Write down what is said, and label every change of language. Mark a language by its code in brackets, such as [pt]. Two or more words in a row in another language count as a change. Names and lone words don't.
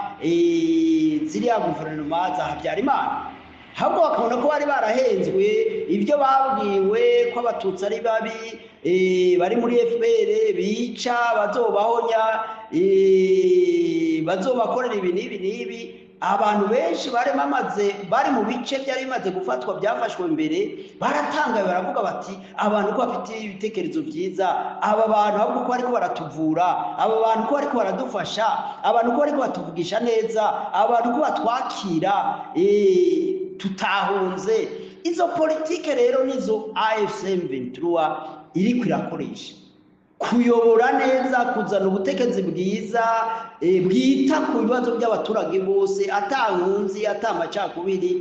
[rw] ziriya guverinoma za Habyarimana, ahubwo bakabona ko bari barahenzwe, ibyo babwiwe ko abatutsi ari babi, bari muri FPR bica, bazobahonya, bazobakorera ibi n'ibi. Abantu benshi bari mu bice byari bimaze gufatwa byafashwe mbere, baratangaye baravuga bati abantu ko bafite ibitekerezo byiza, aba bantu ahubwo ko bariko baratuvura, aba bantu ko bariko baradufasha, abantu ko bariko batuvugisha neza, abantu ko batwakira tutahunze. Izo politike rero nizo AFC M23 iri kwirakoresha kuyobora neza, kuzana ubutegetsi bwiza bwita ku bibazo by'abaturage bose, atankunzi atamacakubiri.